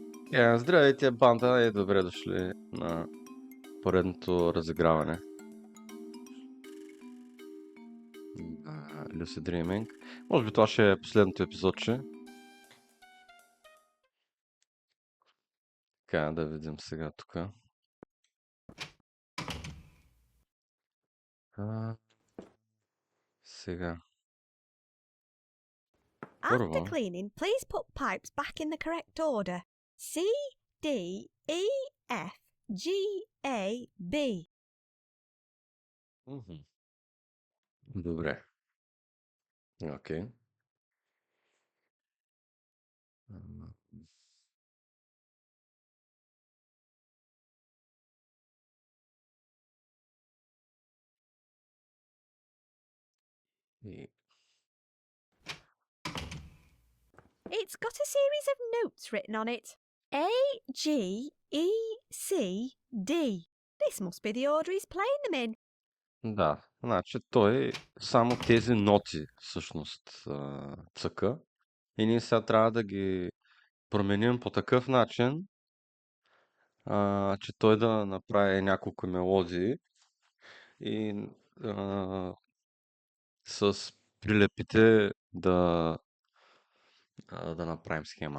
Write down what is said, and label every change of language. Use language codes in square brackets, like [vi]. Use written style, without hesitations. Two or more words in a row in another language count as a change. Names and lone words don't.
[bg] Здравейте, банда, и добре дошли на поредното разиграване на Люси Dreaming. Може би това ще е последното епизодче. Така, да видим сега тук. Сега. [en] After [bg] Първо. [en] cleaning, please put pipes back in the correct order. C, D, E, F, G, A, B. [bg] Добре. Окей. И... [en] It's got a series of notes written on it. A, G, E, C, D. This must be the order he's playing them in. [bg] Да, значи той само тези ноти всъщност цъка. И ние сега трябва да ги променим по такъв начин, че той да направи няколко мелодии и с прилепите да направим схема.